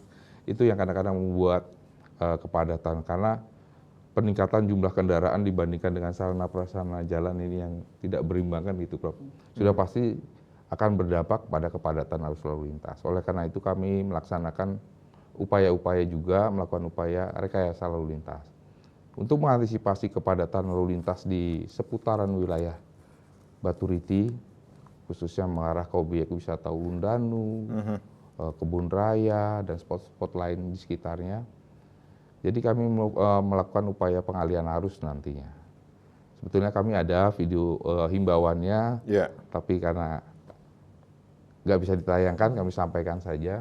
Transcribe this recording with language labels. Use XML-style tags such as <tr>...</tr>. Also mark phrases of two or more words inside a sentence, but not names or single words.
<id>Itu yang kadang-kadang membuat kepadatan karena peningkatan jumlah kendaraan dibandingkan dengan sarana prasarana jalan ini yang tidak berimbang kan gitu, Prof. Sudah pasti akan berdampak pada kepadatan arus lalu lintas. Oleh karena itu kami melaksanakan upaya-upaya juga, melakukan upaya rekayasa lalu lintas. Untuk mengantisipasi kepadatan lalu lintas di seputaran wilayah Baturiti, khususnya mengarah ke objek wisata Ulundanu, Kebun Raya, dan spot-spot lain di sekitarnya. Jadi kami melakukan upaya pengalihan arus nantinya. Sebetulnya kami ada video himbauannya, tapi karena nggak bisa ditayangkan, kami sampaikan saja.</id>